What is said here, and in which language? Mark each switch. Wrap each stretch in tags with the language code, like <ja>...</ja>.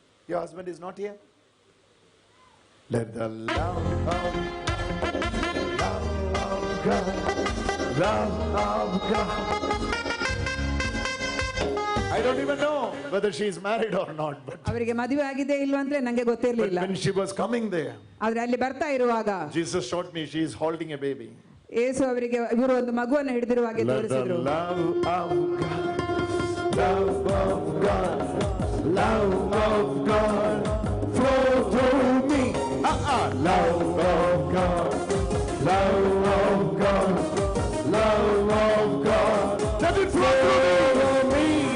<en>Your husband is not here? Let the love of God, love of God. I don't even know whether she is married or not. But</en> <kn>ಅವರಿಗೆ ಮದುವೆ ಆಗಿದೆ ಇಲ್ವಾ ಅಂದ್ರೆ ನನಗೆ ಗೊತ್ತಿರಲಿಲ್ಲ.</kn> <en>when she was coming there,</en> <kn>ಆದ್ರೆ ಅಲ್ಲಿ ಬರ್ತಾ ಇರುವಾಗ</kn> <en>Jesus showed me she is holding a baby.</en> <kn>ಯೇಸು ಅವರಿಗೆ ಇವರು ಒಂದು ಮಗುವನ್ನು ಹಿಡಿದಿರುವ ಹಾಗೆ ತೋರಿಸಿದ್ರು.</kn> <en>Love of God, love of God, love of God, flow through me. Love of God, love of God, love of God, let it flow through me.</en>